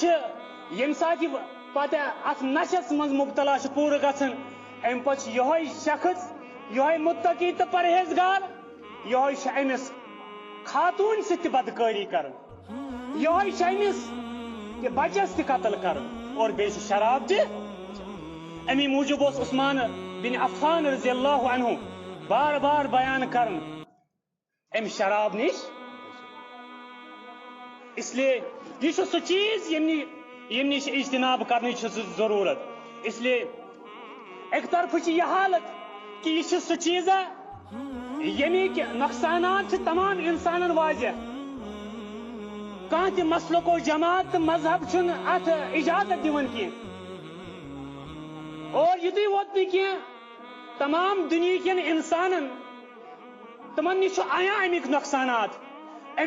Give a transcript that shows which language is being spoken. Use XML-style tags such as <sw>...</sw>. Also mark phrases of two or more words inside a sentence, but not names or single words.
<ks>چھِ ییٚمہِ ساتہٕ یہِ پتہٕ اتھ نشس منٛز مبتلا چھُ پوٗرٕ گژھان امہِ پتہٕ چھُ یِہوٚے شخص یِہوٚے متقی تہٕ پرہیزگار یِہوٚے چھُ أمِس خاتون سۭتۍ تہِ بدکٲری کران یِہوٚے چھُ أمِس کہِ بچس تہِ قتل کران اور بیٚیہِ چھُ شراب تہِ امی موٗجوٗب اوس عثمان بن عفان</ks> <ar>رضی اللہ عنہ</ar> <ks>بار بار بیان کران امہِ شراب نِش</ks> <ur>اس لیے</ur> <ks>یہ چھُ سُہ چیٖز ییٚمہِ نِش اجتناب کرنٕچ چھِ ضروٗرت</ks> <ur>اس لیے</ur> <ks>اکہِ طرفہٕ چھِ یہِ حالت کہ یہ چھُ سُہ چیٖزا ییٚمِکۍ نۄقصانات چھِ تمام انسانن واضح کانٛہہ تہِ مسلک و جماعت تہٕ مذہب چھُنہٕ اتھ اجازت دِوان کینٛہہ اور یُتُے ووت نہٕ کینٛہہ تمام دُنہیٖکٮ۪ن انسانن تِمن نِش چھُ عیاں امِکۍ نۄقصانات امہِ</ks>